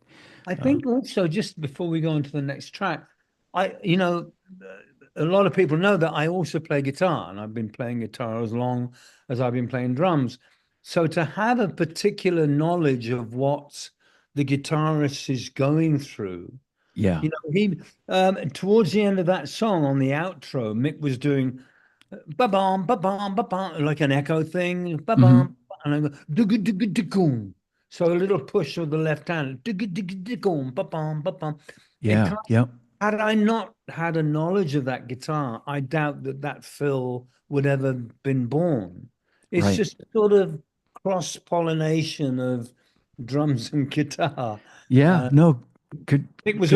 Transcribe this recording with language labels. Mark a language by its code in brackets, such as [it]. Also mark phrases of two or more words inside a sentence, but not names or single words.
[en] I think also, just before we go on to the next track, a lot of people know that I also play guitar, and I've been playing guitar as long as I've been playing drums. So to have a particular knowledge of what the guitarist is going through, Yeah. he towards the end of that song on the outro, Mick was doing ba bum ba bum ba bum like an echo thing, ba Hmm. bum, and I go dugga dugga dugga. So a little push with the left hand, dugga dugga dugga ba bum ba bum. It Yeah. kind Yep. Had I not had a knowledge of that guitar, I doubt that fill would ever been born. It's Right. just sort of cross pollination of drums and guitar. Yeah, no, good Mick was